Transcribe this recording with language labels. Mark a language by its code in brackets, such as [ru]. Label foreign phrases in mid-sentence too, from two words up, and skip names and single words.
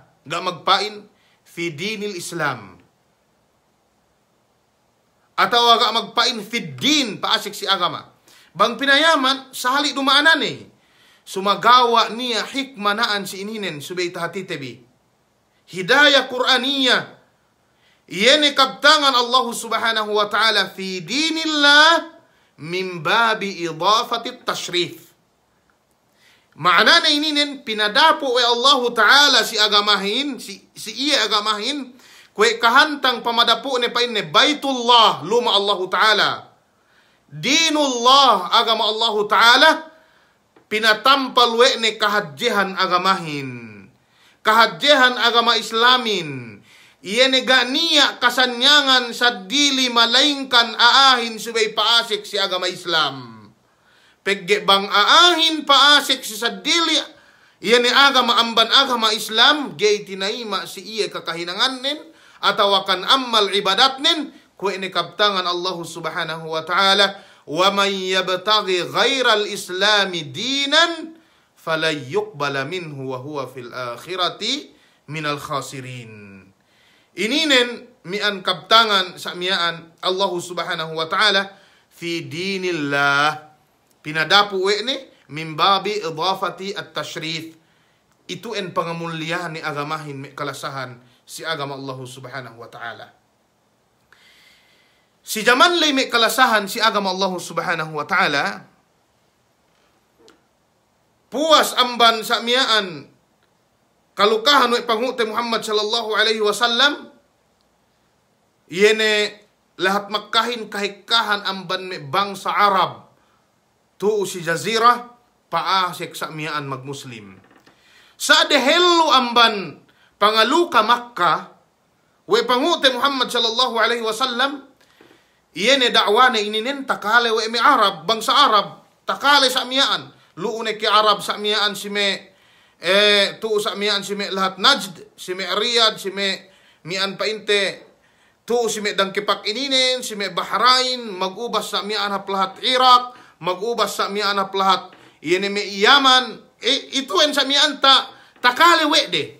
[yka] Gak magpain [ar] في دين الإسلام. [yka] Atau agak magpain [ar] في دين [yka] paasik si agama. Bang pinayaman sahali dumaanan sumagawa niya hikmanaan si ininen subay tahati tebi. [ar] هداية قرآنية. [yka] Yene kabtangan [ar] Allah سبحانه وتعالى في دين الله من باب إضافة تشريف. [yka] Makna na ininen pinadapo ay Allah ta'ala si agamahin, si iya agamahin, kwe kahantang pamadapo ni pain ni Baitullah luma Allah ta'ala. Dinullah agama Allah ta'ala pinatampal we ni kahadjihan agamahin. Kahadjihan agama Islamin. Iyan ganiya kasanyangan sa dili malaingkan aahin subay paasik si agama Islam. Pegge bang aahin paasik si sa dili iyan ni agama amban agama Islam gay tinaima si iya kakahinangan nin atawakan ammal ibadat nin kwe ni kabtangan Allah [ar] سبحانه وتعالى ومن يبتغ غير الإسلام دينا فلا يقبل منه وهو في الآخرة من الخاسرين. [yka] Ininen mian kabtangan sa mian Allah [ar] سبحانه وتعالى في دين الله. [yka] Pinadapo ni [ar] من باب إضافة التشريف. [yka] Itu en pangamulyahan ni agamahin may kalasahan si agama Allah [ar] سبحانه وتعالى. [yka] Si jaman lay may kalasahan si agama Allah [ar] سبحانه وتعالى. [yka] Puas amban sa miyaan kalukahan wa pangute Muhammad [ar] صلى الله عليه وسلم. [yka] Yene lahat makkahin kahikahan amban may bangsa Arab. Tuo si Jazirah paasik sa miyaan magmuslim. Sa dehelo amban pangaluka Makkah wa pangute Muhammad [ar] صلى الله عليه وسلم. [yka] Yene da'wa na ininin takale wa mi Arab bangsa Arab takale sa miyaan. Luune ki Arab sa miyaan si me tuo sa miyaan si me lahat Najd, si me Riyadh, si me mian painte tuo si me dangkipak ininin, si me Bahrain, magubas sa miyaan haplahat Iraq, magubas sa miyaan haplahat yene me Yaman, ituen sa miyaan takale wede.